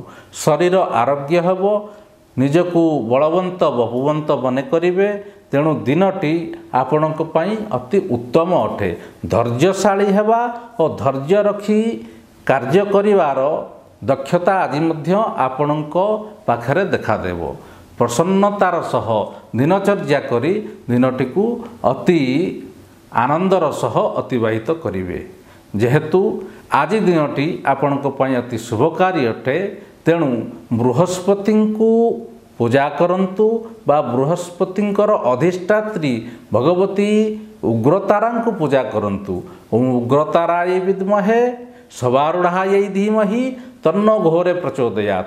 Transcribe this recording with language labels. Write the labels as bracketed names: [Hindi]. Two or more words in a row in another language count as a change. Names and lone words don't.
[Odia] ଶରୀର ଆରୋଗ୍ୟ ହେବ, ନିଜକୁ ବଳବନ୍ତ ବହୁବନ୍ତ ବନେଇ କରିବେ। ତେଣୁ ଦିନଟି ଆପଣଙ୍କ ପାଇଁ ଅତି ଉତ୍ତମ ଅଟେ। ଧୈର୍ଯ୍ୟଶାଳୀ ହେବା ଓ ଧୈର୍ଯ୍ୟ ରଖି କାର୍ଯ୍ୟ କରିବାର ଦକ୍ଷତା ଆଜି ମଧ୍ୟ ଆପଣଙ୍କ ପାଖରେ ଦେଖା ଦେବ। ପ୍ରସନ୍ନତାର ସହ ଦିନଚର୍ଯ୍ୟା କରି ଦିନଟି କୁ ଅତି ଆନନ୍ଦର ସହ ଅତିବାହିତ କରିବେ। जेहेतु ଆଜି ଦିନଟି ଆପଣଙ୍କ ପାଇଁ ଅତି ଶୁଭକାରୀ ଅଟେ। ତେଣୁ ବୃହସ୍ପତିଙ୍କୁ ପୂଜା କରନ୍ତୁ ବା ବୃହସ୍ପତିଙ୍କର ଅଧିଷ୍ଠାତ୍ରୀ ଭଗବତୀ ଉଗ୍ରତାରାଙ୍କୁ ପୂଜା କରନ୍ତୁ। [Sanskrit] उग्रतारायै विद्महे सवारूढायै धीमहि तन्नो घोरे प्रचोदयात्।